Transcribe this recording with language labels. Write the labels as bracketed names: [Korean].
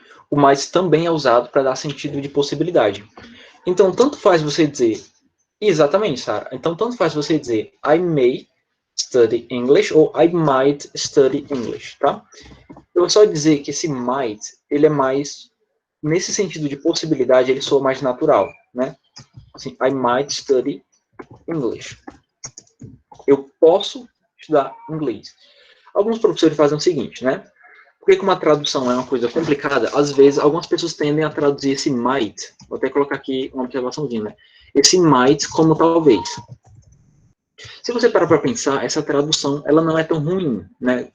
[Portuguese] O might também é usado para dar sentido de possibilidade. Então, tanto faz você dizer, exatamente, Sara. Então, tanto faz você dizer [English] I may study English [Portuguese] ou [English] I might study English, [Portuguese] tá? Eu vou só dizer que esse might, ele é mais, nesse sentido de possibilidade, ele soa mais natural, né? [English] Assim, I might study English. [Portuguese] Eu posso estudar inglês. Alguns professores fazem o seguinte, né? Porque como a tradução é uma coisa complicada, às vezes algumas pessoas tendem a traduzir esse might, vou até colocar aqui uma observaçãozinha, né? Esse might como talvez. Se você parar para pensar, essa tradução ela não é tão ruim, né?